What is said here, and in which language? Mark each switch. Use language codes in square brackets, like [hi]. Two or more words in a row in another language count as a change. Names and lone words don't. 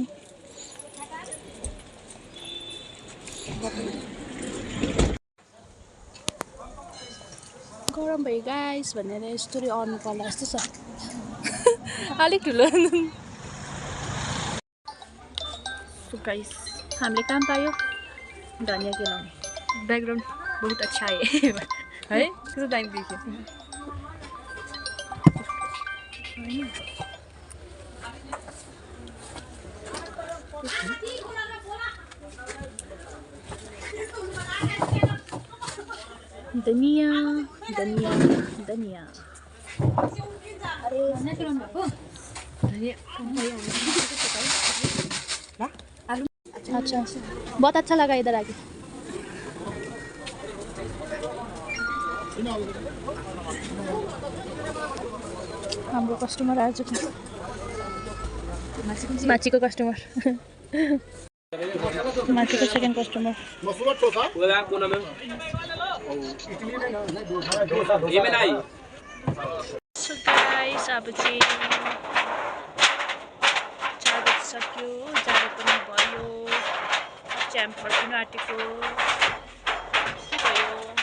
[ne] गरम भयो गाइस भनेर स्टोरी अन पर्ला जस्तो छ. अलिक ठुलो. [en] So guys, [ne] हामीले काम पायो. धनिया के लाउने. [hi] बैकग्राउंड बहुत अच्छा है. [ne] है कस्तो दामी देखियो. धनिया. [hi] अच्छा बहुत अच्छा लगा इधर आके. हाम्रो कस्टमर आ चुके हैं. माछीको कस्टमर माछीको सेकेन्ड कस्टमर [en] so guys [hi] अब चाहिँ 4 बजिसक्यो जाडो पनि भयो च्याम्प फर्किनु आँटेको के भयो